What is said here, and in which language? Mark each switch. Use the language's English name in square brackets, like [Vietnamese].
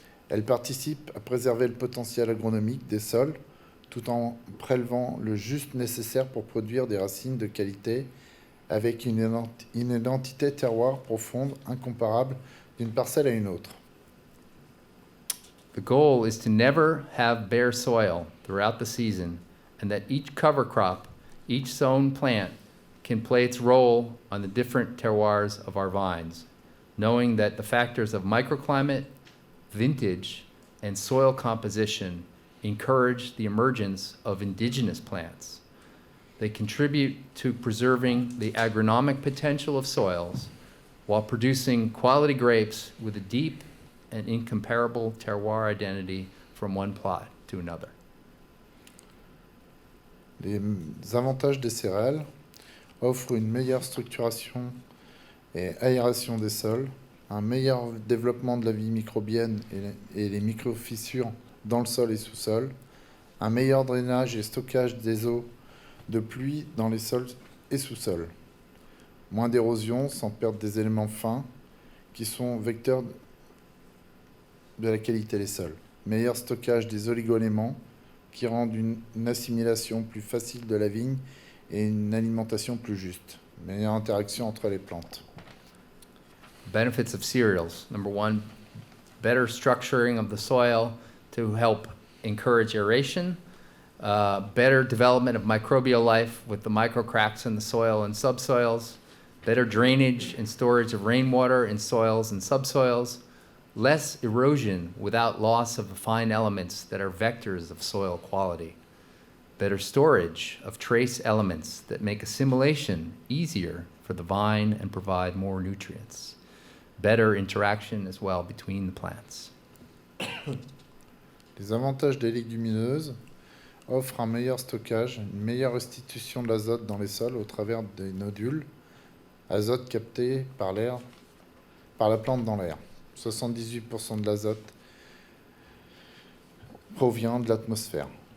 [French] Elles participent à préserver le potentiel agronomique des sols tout en prélevant le juste nécessaire pour produire des racines de qualité avec une identité terroir profonde, incomparable d'une parcelle à une autre. [English] The goal is to never have bare soil throughout the season, and that each cover crop, each sown plant, can play its role on the different terroirs of our vines, knowing that the factors of microclimate, vintage, and soil composition encourage the emergence of indigenous plants. They contribute to preserving the agronomic potential of soils while producing quality grapes with a deep and incomparable terroir identity from one plot to another. [French] Les avantages des céréales offrent une meilleure structuration et aération des sols, un meilleur développement de la vie microbienne et les micro-fissures dans le sol et sous-sol, un meilleur drainage et stockage des eaux de pluie dans les sols et sous-sols, moins d'érosion sans perdre des éléments fins qui sont vecteurs de la qualité des sols, meilleur stockage des oligo-éléments qui rendent une assimilation plus facile de la vigne et une alimentation plus juste, meilleure interaction entre les plantes. [English] Benefits of cereals. Number one, better structuring of the soil to help encourage aeration, better development of microbial life with the microcracks in the soil and subsoils, better drainage and storage of rainwater in soils and subsoils, less erosion without loss of the fine elements that are vectors of soil quality, better storage of trace elements that make assimilation easier for the vine and provide more nutrients, better interaction as well between the plants. [French] Les avantages des légumineuses offrent un meilleur stockage, une meilleure restitution de l'azote dans les sols au travers des nodules, azote capté par la plante dans l'air. 78% de l'azote provient de l'atmosphère.